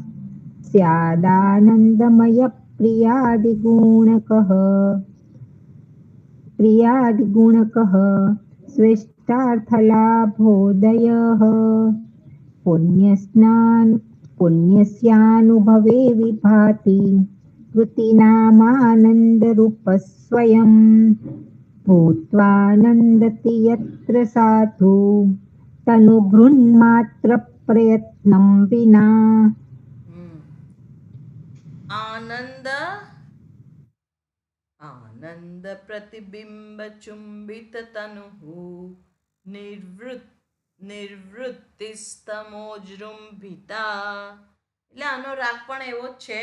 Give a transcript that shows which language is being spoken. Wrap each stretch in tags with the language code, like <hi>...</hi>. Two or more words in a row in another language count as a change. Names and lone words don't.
<sa>સ્યાદાનંદમય પ્રિયાદિગુણકઃ સ્વેષ્ટાર્થલાભોદયઃ પુણ્યસ્યાनुभवे विभाति कृतिनामानन्दरूपः स्वयं भूत्वानन्दति यत्र साधु तनुभृन्मात्रप्रयत्नं विना. આનંદ આનંદ પ્રતિબિંબ ચુંબિત તનુ નિવૃત્તિસ્તમોજૃંભિતા.</sa> <gu>એટલે આનો રાગ પણ એવો જ છે.</gu>